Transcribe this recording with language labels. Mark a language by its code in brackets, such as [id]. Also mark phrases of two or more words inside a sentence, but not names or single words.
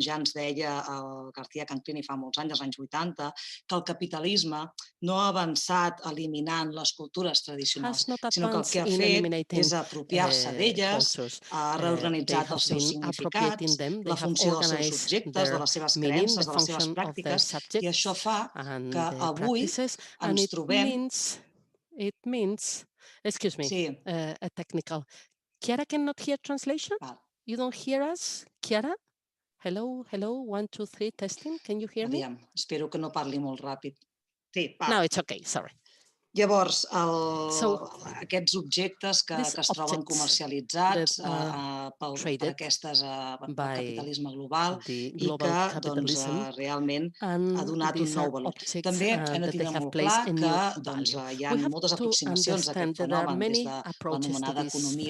[ca] ja ens deia el García Canclini fa molts anys, als anys 80, que el capitalisme no ha avançat eliminant les cultures tradicionals, sinó que el que ha fet és apropiar-se d'elles, ha reorganitzat els seus significats, la funció dels seus subjectes, de les seves creences, de les seves pràctiques, i això fa que avui ens trobem. [en] It means, excuse me, a technical. Chiara cannot hear translation? You don't hear us, Chiara? Hello, 1, 2, 3, testing. Can you hear me? [ca] Espero que no parli molt ràpid. Sí, [en] No, it's okay, sorry. [ca] Llavors, aquests objectes que es troben comercialitzats per pel capitalisme global i que realment ha donat un nou valor. També hem de tindre molt clar que hi ha moltes aproximacions a aquest fenomen des de l'anomenada economia